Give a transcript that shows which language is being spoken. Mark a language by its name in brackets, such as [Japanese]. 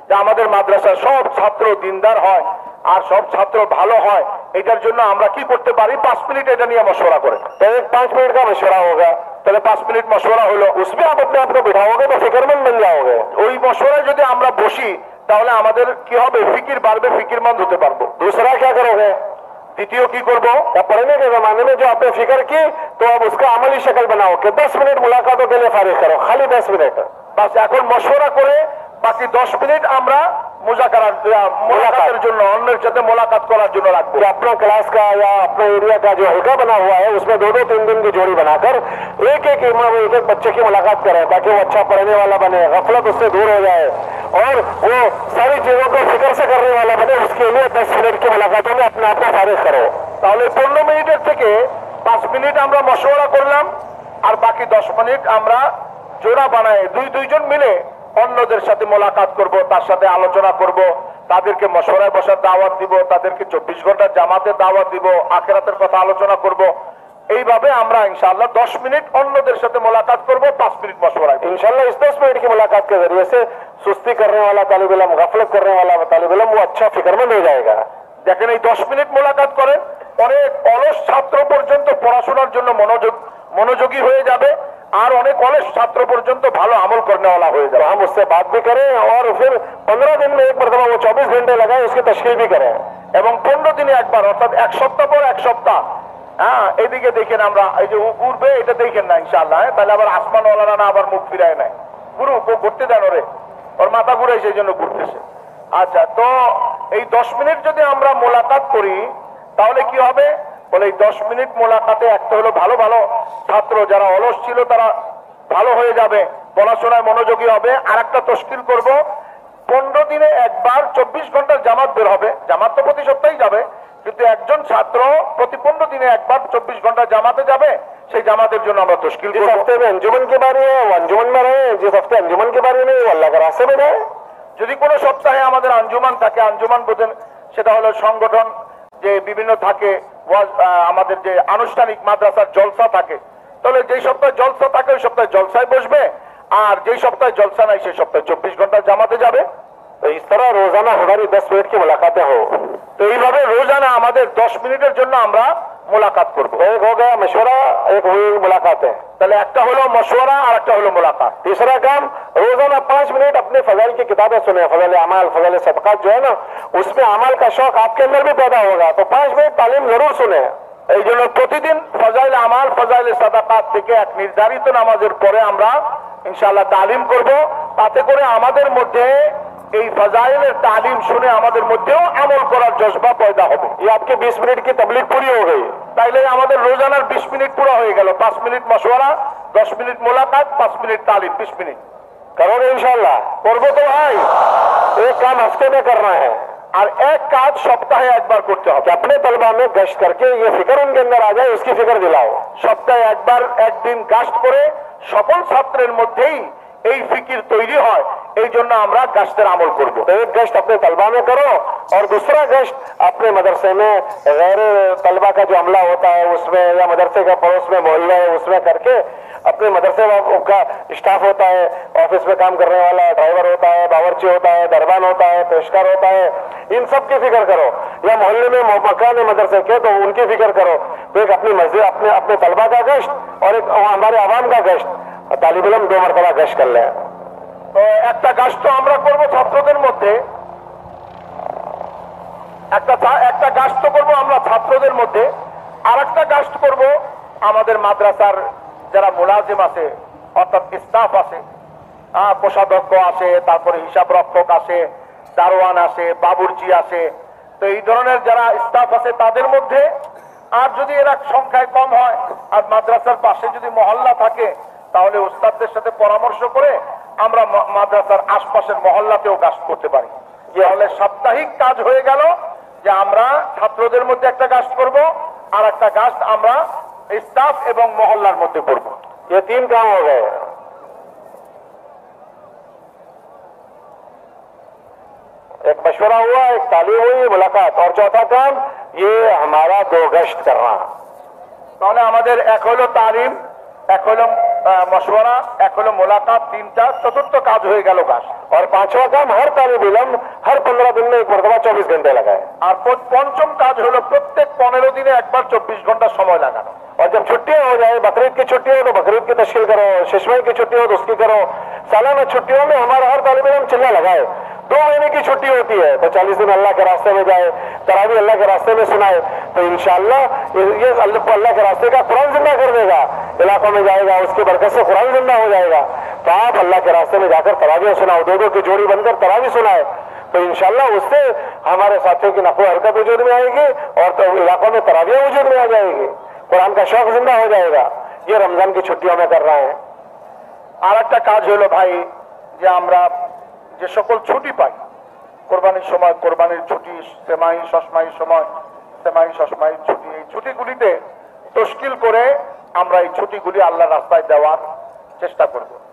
[Bangla] যে আমাদের মাদ্রাসায় সব ছাত্র দিনদার হয় আর সব ছাত্র ভালো হয়, এটার জন্য আমরা কি করতে পারি? 5 মিনিট এটা নিয়ে মশওয়ারা করেন। [Hindi] तो एक 5 मिनट का मशवरा होगा, [Bangla] তাহলে 5 মিনিট মশওয়ারা হলো, [Hindi] उसमें आप अपने आप को बिठाओगे तो फिक्रमंद बन जाओगे। [Bangla] ওই মশওয়ারায় যদি আমরা বসি তাহলে আমাদের কি হবে? ফিকির বাড়বে, ফিকিরমন্দ হতে পারবো। [Hindi] दूसरा क्या करोगे? [Bangla] দ্বিতীয় কি করব? [Hindi] या पढ़ने के जमाने में जो आपने फिक्र की तो अब उसका अमली शक्ल बनाओ कि 10 मिनट मुलाकातों के लिए फारिग करो, खाली 10 मिनट। [Bangla] বাস এখন মশওয়ারা করে বাকি 10 মিনিট আমরা মুলাকাতের জন্য, অন্যের সাথে মোলাকাত করার জন্য রাখবো। [Hindi] कि अपना क्लास का या अपने एरिया का जो हल्का बना हुआ है उसमें 2-2-3 दिन की जोड़ी बनाकर एक इमाम एक बच्चे की मुलाकात करें ताकि वो अच्छा पढ़ने वाला बने, गफलत उससे दूर हो जाए और वो सारी चीजों को फिक्र से करने वाला बने। उसके लिए 10 मिनट की मुलाकातों में अपने आप को फारिग करो। [Bangla] তাহলে 15 মিনিটের থেকে 5 মিনিট আমরা মশওয়ারা করলাম আর বাকি 10 মিনিট আমরা জোড়া বানায় দুইজন মিলে অন্যদের সাথে মোলাকাত করব, তার সাথে আলোচনা করব, তাদেরকে মশওয়ারায় বসার দাওয়াত দিব, তাদেরকে 24 ঘন্টার জামাতের দাওয়াত দিব, আখিরাতের কথা আলোচনা করব। এইভাবে আমরা ইনশাআল্লাহ 10 মিনিট অন্যদের সাথে মোলাকাত করব, 5 মিনিট মশওয়ারা। [Hindi] इंशाल्लाह इस 10 मिनट की मुलाकात के जरिए से सुस्ती करने वाला तालिब इल्म, गफलत करने वाला तालिब इल्म वो अच्छा फिक्रमंद हो जाएगा। [Bangla] দেখেন এই 10 মিনিট মোলাকাত করেন, অনেক অলস ছাত্র পর্যন্ত পড়াশোনার জন্য মনোযোগী হয়ে যাবে আর অনেক অলস ছাত্র পর্যন্ত ভালো আমল করনেওয়ালা হয়ে যাবে। [Hindi] हम उससे बात भी करें और फिर 15 दिन में एक मरतबा वो 24 घंटे लगाए उसकी तशकील भी करें। [Bangla] এবং 15 দিনে একবার, অর্থাৎ এক সপ্তাহ পর এক সপ্তাহ। হ্যাঁ, এদিকে দেখেন আমরা এই যে ঘুরবে এটা দেখেন না ইনশাআল্লাহ, তাহলে আবার আসমানওয়ালারা না আবার মুখ ফিরায় নাই, গুরু ঘুরতে দেন ওরে, ওর মাথা ঘুরে সেই জন্য ঘুরতেছে। আচ্ছা, তো এই 10 মিনিট যদি আমরা মোলাকাত করি তাহলে কি হবে? বলে এই 10 মিনিট মোলাকাতে একটা হলো ভালো ভালো ছাত্র যারা অলস ছিল তারা ভালো হয়ে যাবে, পড়াশোনায় মনোযোগী হবে। আর একটা তশকিল করব, 15 দিনে একবার 24 ঘন্টার জামাত বের হবে। জামাত তো প্রতি সপ্তাহে যাবে, কিন্তু একজন ছাত্র প্রতি 15 দিনে একবার 24 ঘন্টা জামাতে যাবে। সেই জামাতের জন্য আমরা তশকিল [Hindi] जिस हफ्ते में अंजुमन की बारी है वो अंजुमन में रहे, जिस हफ्ते अंजुमन की बारी नहीं वो अल्लाह के रास्ते में रहे। [Bangla] যদি কোনো সপ্তাহে আমাদের আঞ্জুমান থাকে, আঞ্জুমান বোঝেন সেটা হলো সংগঠন যে বিভিন্ন থাকে, আমাদের যে আনুষ্ঠানিক মাদ্রাসার জলসা থাকে, তাহলে যেই সপ্তাহে জলসা থাকে ওই সপ্তাহে জলসায় বসবে, আর যেই সপ্তাহে জলসা নাই সেই সপ্তাহে 24 ঘন্টা জামাতে যাবে। [Hindi] तो इस तरह रोजाना हमारी 10 मिनट की मुलाकातें हो। [Bangla] তো এইভাবে রোজানা আমাদের 10 মিনিটের জন্য আমরা মোলাকাত করব। [Hindi] एक हो गया मशवरा, एक हुई मुलाकातें। [Bangla] তাহলে একটা হলো মশওয়ারা আর একটা হলো মোলাকাত। [Hindi] तीसरा काम, रोजाना 5 मिनट अपने फजाइल की किताबें सुने, फजाइल अमाल, फजाइल सदकात जो है ना, उसमें अमाल का शौक आपके अंदर भी पैदा होगा, तो 5 मिनट तालीम जरूर सुने। [Bangla] এই জন্য প্রতিদিন ফজাইল আমাল, ফজাইল সাদাকাত থেকে এক নির্ধারিত নামাজের পরে আমরা ইনশাআল্লাহ তালিম করব। তাতে করে আমাদের মধ্যে এই ফজাইলের তালিম শুনে আমাদের মধ্যেও আমল করার জজবা পয়দা হবে। [Hindi] ये आपके 20 मिनट की तबलीग पूरी हो गई। [Bangla] তাইলে আমাদের রোজানার 20 মিনিট পুরো হয়ে গেল। 5 মিনিট মশওয়ারা, 10 মিনিট মোলাকাত, 5 মিনিট তালিম, 20 মিনিট। [Hindi] करोगे इंशाल्लाह? [Bangla] করবো তো ভাই। [Hindi] एक काम हफ्ते में करना है [Bangla] আর এক কাজ সপ্তাহে একবার করতে হবে। [Hindi] कि अपने तलबा में गश्त करके ये फिक्र उनके अंदर आ जाए, उसकी फिक्र दिलाओ। [Bangla] সপ্তাহে একবার একদিন গাস্ট করে সকল ছাত্রের মধ্যেই এই ফিকির তৈরি হয়, এই জন্য আমরা গাস্টের আমল করব। [Hindi] तो एक गश्त अपने तलबा में करो और दूसरा गश्त अपने मदरसे में गैर तलबा का जो अमला होता है उसमें, या मदरसे का पड़ोस में मोहल्ला है उसमें करके अपने मदरसे का स्टाफ होता है, ऑफिस में काम करने वाला ड्राइवर होता है, बावर्ची होता है, दरबान होता है, पेशकार होता है, इन सब की फिक्र करो। या मोहल्ले में मकान है मदरसे के तो उनकी फिक्र करो। तो एक अपनी मस्जिद, अपने तलबा का गश्त और एक हमारे आवाम का गश्त, तालिब इल्म 2 मरतबा गश्त कर लें। [Bangla] তো একটা গাছ তো আমরা করবো ছাত্রদের মধ্যে, একটা গাছ তো করবো আমরা ছাত্রদের মধ্যে, আর একটা গাছ করবো আমাদের মাদ্রাসার যারা মুলাজিম আছে, অর্থাৎ স্টাফ আছে, কোষাধ্যক্ষ আছে, তারপরে হিসাব রক্ষক আছে, দারোয়ান আছে, বাবুর্চি আছে, তো এই ধরনের যারা স্টাফ আছে তাদের মধ্যে, আর যদি এরা সংখ্যায় কম হয় আর মাদ্রাসার পাশে যদি মহল্লা থাকে, তাহলে উস্তাদদের সাথে পরামর্শ করে আমরা মাদ্রাসার আশপাশের মহল্লাতেও কাজ করতে পারি। তাহলে সাপ্তাহিক কাজ হয়ে গেল যে আমরা ছাত্রদের মধ্যে একটা কাজ করব, আর একটা কাজ আমরা স্টাফ এবং মহল্লার মধ্যে করব। [Hindi] ये 3 काम हो गए। एक मशवरा हुआ, एक तालीम हुई, मुलाकात, और चौथा काम ये हमारा 2 गश्त करना। [Bangla] তাহলে আমাদের এক হলো তালিম, এক হলো মশওয়ারা, এক হলো মোলাকাত, 3টা, চতুর্থ কাজ হয়ে গেল কাজ। [Hindi] और 5वां काम हर तालिब इल्म हर 15 दिन में एक मरतबा 24 घंटे लगाए। [Bangla] আর পঞ্চম কাজ হলো প্রত্যেক 15 দিনে একবার 24 ঘন্টা সময় লাগানো। [Hindi] और जब छुट्टियां हो जाए, बकरीद की छुट्टी हो तो बकरीद की तश्कील करो, शिशमई की छुट्टी हो तो उसकी करो। सालाना छुट्टियों में हमारा हर तालिब इल्म चिल्ला लगाए। 2 महीने की छुट्टी होती है तो 40 दिन अल्लाह के रास्ते में जाए, तरावी अल्लाह के रास्ते में सुनाए, तो इंशाअल्लाह ये अल्लाह के रास्ते का कुरान जिंदा कर देगा। इलाकों में जाएगा, उसकी बरकत से कुरान जिंदा हो जाएगा। तो आप अल्लाह के रास्ते में जाकर तरावियां सुनाओ, 2-2 की जोड़ी बनकर तरावी सुनाए, तो इंशाअल्लाह उससे हमारे साथियों की नफो हरकत वजूद में आएगी और तो इलाकों में तरावियां वजूद में आ जाएगी, कुरान का शौक जिंदा हो जाएगा। ये रमजान की छुट्टियों में कर रहे हैं। [Bangla] আর একটা কাজ হলো ভাই, যে আমরা যে সকল ছুটি পাই, কোরবানির সময় কোরবানির ছুটি, সেমাই শশমাইর সময় সেমাই শশমাইর ছুটি, এই ছুটিগুলিতে তশকিল করে আমরা এই ছুটিগুলি আল্লাহর রাস্তায় দেওয়ার চেষ্টা করব।